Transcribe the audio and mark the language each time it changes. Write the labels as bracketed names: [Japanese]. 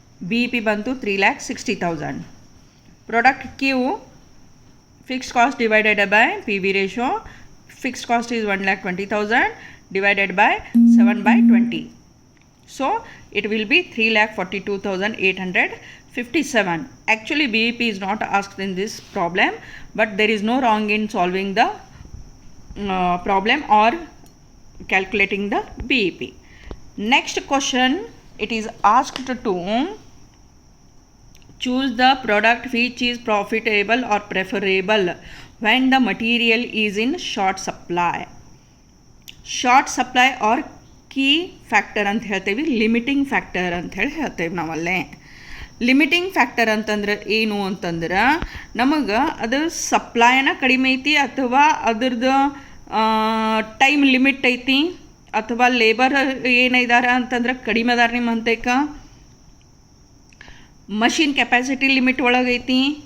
[English] B E P [Kannada] ಬಂತು [English] 3,60,000. Product Q fixed cost divided by P V ratio. Fixed cost is 1,20,000 divided by 7/20. So it will be 3,42,857. Actually BEP is not asked in this problem, but there is no wrong in solving the problem or calculating the BEP. Next question, it is asked to choose the product which is profitable or preferable when the material is in short supply. [Kannada] Short supply R key factor ಅಂತ ಹೇಳ್ತೇವೆ, limiting factor ಅಂತ ಹೇಳಿ ಹೇಳ್ತೇವೆ ನಾವಲ್ಲೇ. Limiting factor ಅಂತಂದ್ರೆ ಏನು ಅಂತಂದ್ರೆ ನಮಗೆ ಅದು ಸಪ್ಲೈನ ಕಡಿಮೆ ಐತಿ ಅಥವಾ ಅದ್ರದ್ದು ಟೈಮ್ ಲಿಮಿಟ್ ಐತಿ ಅಥವಾ ಲೇಬರ್ ಏನಿದಾರ ಅಂತಂದ್ರೆ ಕಡಿಮೆ ಅದಾರ ನಿಮ್ಮ ಅಂತೇಕ, ಮಷಿನ್ ಕೆಪಾಸಿಟಿ ಲಿಮಿಟ್ ಒಳಗೈತಿ.